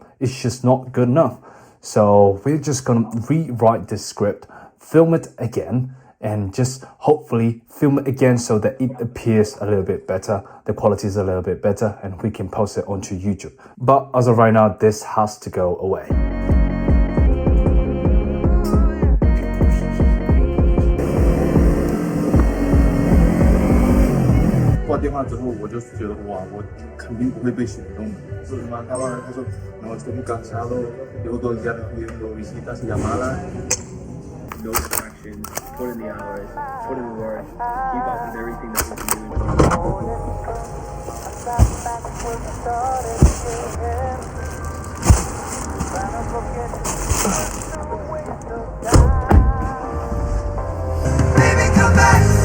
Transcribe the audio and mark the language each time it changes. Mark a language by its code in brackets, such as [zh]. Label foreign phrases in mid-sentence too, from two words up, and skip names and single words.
[en] It's just not good enough. So we're just gonna rewrite this script, film it again, and just hopefully film it again so that it appears a little bit better, the quality is a little bit better, and we can post it onto YouTube. But as of right now, this has to go away. [zh] 挂电话之后，我就觉得哇，我肯定不会被选中的。所以嘛，他说 [es] no estoy muy cansado, llevo todo el día recibiendo visitas y llamadas. [en] No distractions, put in the hours, put in the work, keep up with everything that we've been doing. Baby, come back.